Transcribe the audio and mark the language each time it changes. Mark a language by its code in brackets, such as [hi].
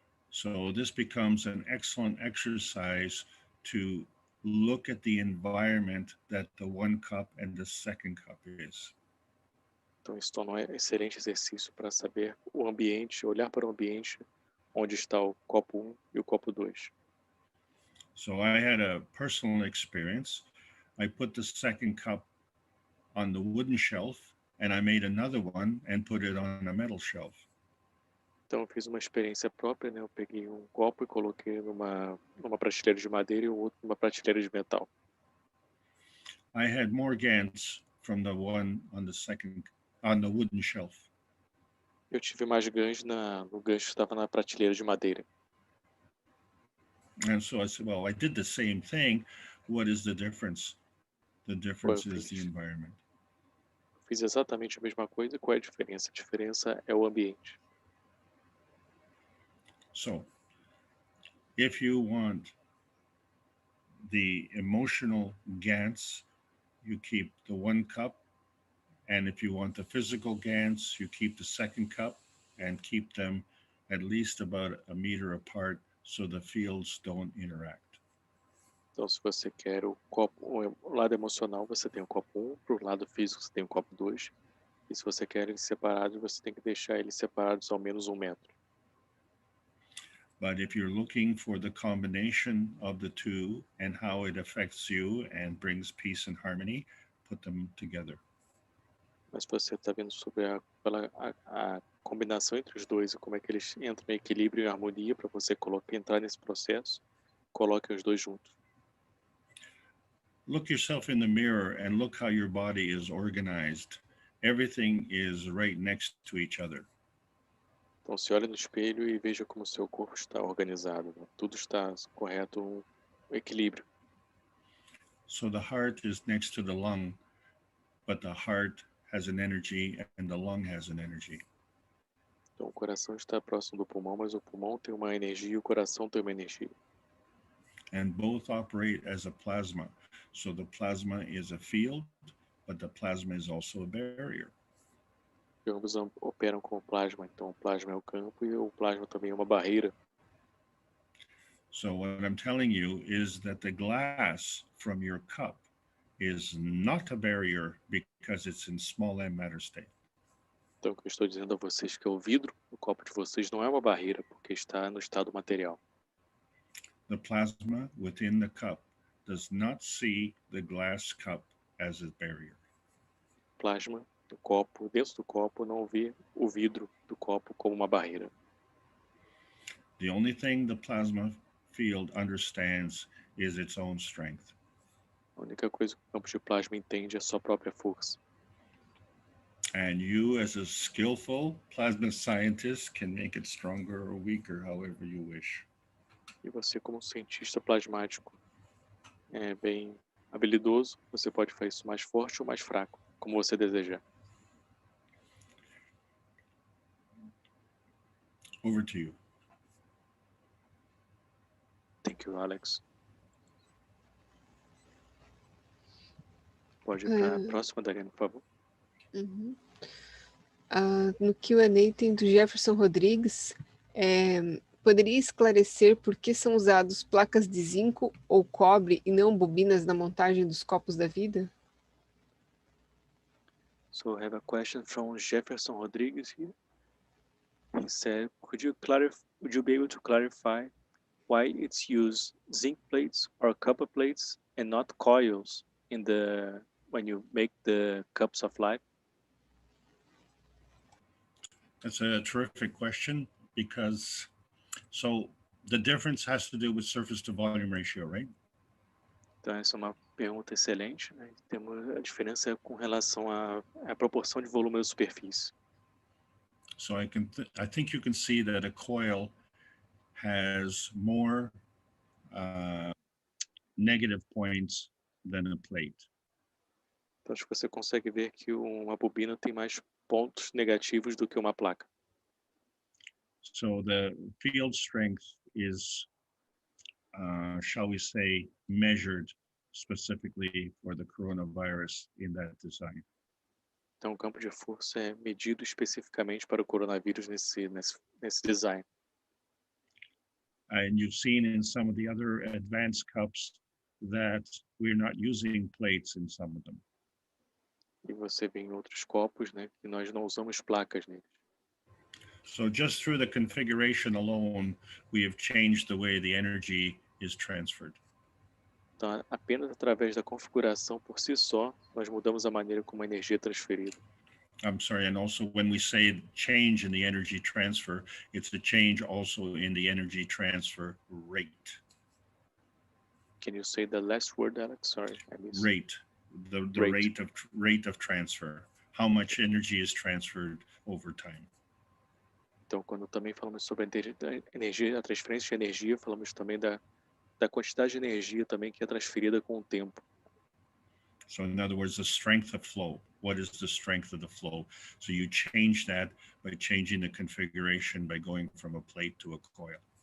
[en] So this becomes an excellent exercise to look at the environment that the one cup and the second cup is. [pt] Então, isso torna um excelente exercício para saber o ambiente, olhar para o ambiente onde está o copo 1 e o copo 2. [en] So I had a personal experience. I put the second cup on the wooden shelf, and I made another one and put it on a metal shelf. [pt] Então, eu fiz uma experiência própria, né? Eu peguei um copo e coloquei numa prateleira de madeira e o outro numa prateleira de metal. [en] I had more Gans from the one on the wooden shelf. [pt] Eu tive mais Gans no gancho que estava na prateleira de madeira. [en] And so I said, well, I did the same thing. What is the difference? The difference is the environment. [pt] Fiz exatamente a mesma coisa. Qual é a diferença? A diferença é o ambiente. [en] So, if you want the emotional Gans, you keep the one cup. And if you want the physical Gans, you keep the second cup and keep them at least about a meter apart so the fields don't interact. [pt] Então, se você quer o lado emocional, você tem o copo 1. Para o lado físico, você tem o copo 2. E se você quer eles separados, você tem que deixar eles separados ao menos 1 metro. [en] But if you're looking for the combination of the two and how it affects you and brings peace and harmony, put them together. [pt] Mas se você está vendo sobre a combinação entre os dois e como é que eles entram em equilíbrio e harmonia para você entrar nesse processo, coloque os dois juntos. [en] Look yourself in the mirror and look how your body is organized. Everything is right next to each other. [pt] Então, se olhe no espelho e veja como o seu corpo está organizado, né? Tudo está correto, um equilíbrio. [en] So the heart is next to the lung, but the heart has an energy and the lung has an energy. [pt] Então, o coração está próximo do pulmão, mas o pulmão tem uma energia e o coração tem uma energia. [en] And both operate as a plasma. So the plasma is a field, but the plasma is also a barrier. [pt] E ambos operam como plasma, então o plasma é o campo e o plasma também é uma barreira. [en] So what I'm telling you is that the glass from your cup is not a barrier because it's in small m matter state. [pt] Então, o que eu estou dizendo a vocês é que o vidro no copo de vocês não é uma barreira, porque está no estado material. [en] The plasma within the cup does not see the glass cup as a barrier. [pt] Plasma do copo, dentro do copo, não vê o vidro do copo como uma barreira. [en] The only thing the plasma field understands is its own strength. [pt] A única coisa que o campo de plasma entende é a sua própria força. [en] And you, as a skillful plasma scientist, can make it stronger or weaker, however you wish. [pt] E você, como cientista plasmático bem habilidoso, você pode fazer isso mais forte ou mais fraco, como você desejar. [en] Over to you. Thank you, Alex. [pt] Pode ir para a próxima, Dariana, por favor. Uhum. No Q&A tem do Jefferson Rodrigues. Poderia esclarecer por que são usados placas de zinco ou cobre e não bobinas na montagem dos copos da vida? [en] So I have a question from Jefferson Rodrigues here. He said, would you be able to clarify why it's used zinc plates or copper plates and not coils when you make the cups of life? That's a terrific question because the difference has to do with surface to volume ratio, right? [pt] Então essa é uma pergunta excelente, né? Temos a diferença com relação à proporção de volume da superfície. [en] So I think you can see that a coil has more negative points than a plate. [pt] Então acho que você consegue ver que uma bobina tem mais pontos negativos do que uma placa. [en] So the field strength is shall we say, measured specifically for the coronavirus in that design. [pt] Então, o campo de força é medido especificamente para o coronavírus nesse design. [en] And you've seen in some of the other advanced cups that we're not using plates in some of them. [pt] E você vê em outros copos, né, que nós não usamos placas neles. [en] So just through the configuration alone, we have changed the way the energy is transferred. [pt] Então, apenas através da configuração por si só, nós mudamos a maneira como a energia é transferida. [en] I'm sorry, and also when we say change in the energy transfer, it's the change also in the energy transfer rate. Can you say the last word, Alex? Sorry, I missed. Rate, the rate of transfer, how much energy is transferred over time. [pt] Então, quando também falamos sobre a energia, a transferência de energia, falamos também da quantidade de energia também que é transferida com o tempo. [en] So in other words, the strength of flow. What is the strength of the flow? So you change that by changing the configuration by going from a plate to a coil.